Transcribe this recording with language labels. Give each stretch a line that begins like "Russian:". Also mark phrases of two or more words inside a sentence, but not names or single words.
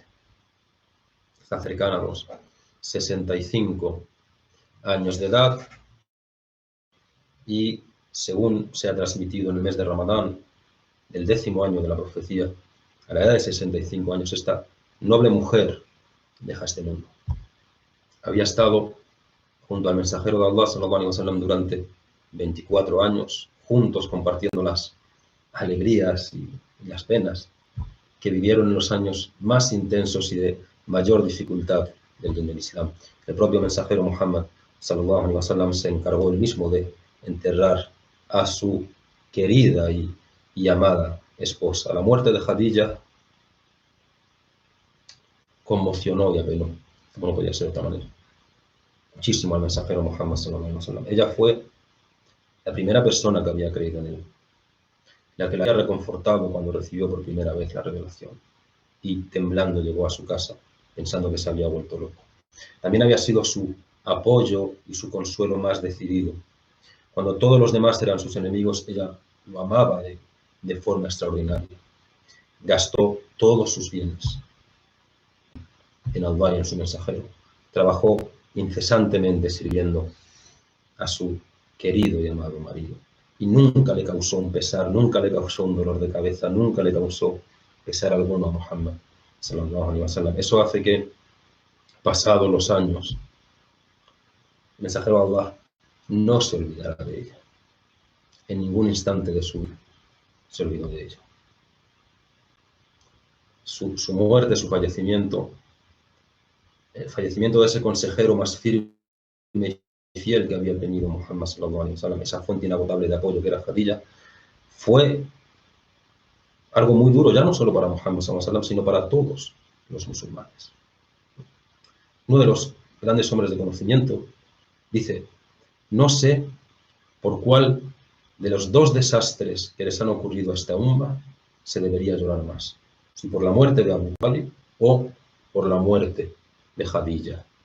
Spanish: Está cercana a los 65 años de edad y, según se ha transmitido en el mes de Ramadán, del 10º año de la profecía, a la edad de 65 años, esta noble mujer deja este mundo. Había estado junto al mensajero de Allah
Arabic: صلى الله عليه وسلم
Spanish: durante 24 años, juntos compartiendo las alegrías y las penas. que vivieron en los años más intensos y de mayor dificultad del Islam. El propio mensajero Muhammad
Arabic: صلى الله عليه وسلم
Spanish: se encargó él mismo de enterrar a su querida y amada esposa. La muerte de Khadija conmocionó y apenó, como no podía ser de otra manera, muchísimo al mensajero Muhammad
Arabic: صلى الله عليه وسلم.
Spanish: Ella fue la primera persona que había creído en él, la que la había reconfortado cuando recibió por primera vez la revelación, y temblando llegó a su casa pensando que se había vuelto loco. También había sido su apoyo y su consuelo más decidido. Cuando todos los demás eran sus enemigos, ella lo amaba de forma extraordinaria. Gastó todos sus bienes en Allah y en su mensajero. Trabajó incesantemente sirviendo a su querido y amado marido. Y nunca le causó un pesar, nunca le causó un dolor de cabeza, nunca le causó pesar alguno a Muhammad
Arabic: صلى الله عليه وسلم.
Spanish: Eso hace que, pasados los años, el mensajero de Allah no se olvidara de ella. En ningún instante de su vida se olvidó de ella. Su muerte, su fallecimiento, el fallecimiento de ese consejero más firme y fiel que había tenido Muhammad
Arabic: صلى الله عليه وسلم,
Spanish: esa fuente inagotable de apoyo que era Khadija, fue algo muy duro, ya no solo para Muhammad
Arabic: صلى الله عليه وسلم,
Spanish: sino para todos los musulmanes. Uno de los grandes hombres de conocimiento dice: no sé por cuál de los dos desastres que les han ocurrido a esta umma se debería llorar más, si por la muerte de Abu Talib o por la muerte de Khadija.